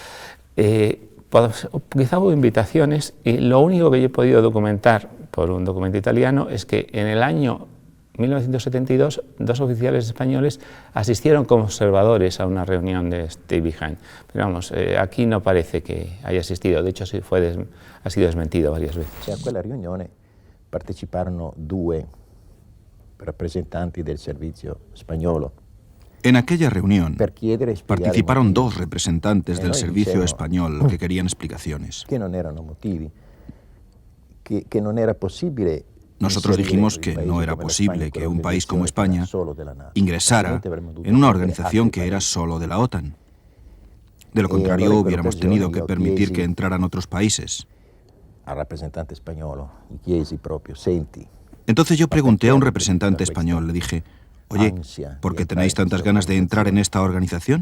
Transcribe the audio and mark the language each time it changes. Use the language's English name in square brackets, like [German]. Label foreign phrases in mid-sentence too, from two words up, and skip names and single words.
[Spanish] Quizá hubo invitaciones, y lo único que yo he podido documentar por un documento italiano es que en el año 1972, dos oficiales españoles asistieron como observadores a una reunión de Stay Behind. Pero vamos, aquí no parece que haya asistido, de hecho sí ha sido desmentido varias veces. [Italian] A quella riunione parteciparono due rappresentanti del servizio spagnolo. [Spanish] En aquella reunión participaron dos representantes del servicio español que querían explicaciones. [Italian] Que non erano motivi, que non era possibile. [Spanish] Nosotros dijimos que no era posible que un país como España ingresara en una organización que era solo de la OTAN. De lo contrario, hubiéramos tenido que permitir que entraran otros países. Entonces yo pregunté a un representante español, le dije, oye, ¿por qué tenéis tantas ganas de entrar en esta organización?